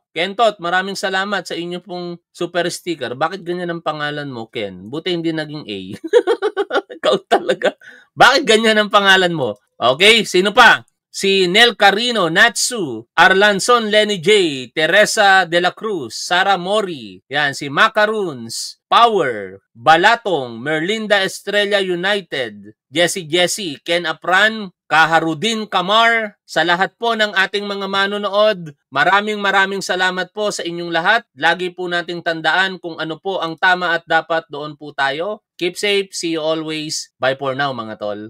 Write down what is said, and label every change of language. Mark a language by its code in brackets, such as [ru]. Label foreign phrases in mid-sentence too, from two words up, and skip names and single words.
[tl] Kentot, maraming salamat sa inyo pong super sticker. Bakit ganyan ang pangalan mo, Ken? Buti hindi naging A. Ikaw talaga. Bakit ganyan ang pangalan mo? Okay, sino pa? Si Nel Carino, Natsu, Arlanson Lenny J, Teresa de la Cruz, Sara Mori, yan, si Macaroons, Power, Balatong, Merlinda Estrella United, Jessie, Ken Apran, Kaharudin Kamar, sa lahat po ng ating mga manonood, maraming salamat po sa inyong lahat. Lagi po nating tandaan kung ano po ang tama at dapat, doon po tayo. [en] Keep safe, see you always. Bye for now [tl] mga tol.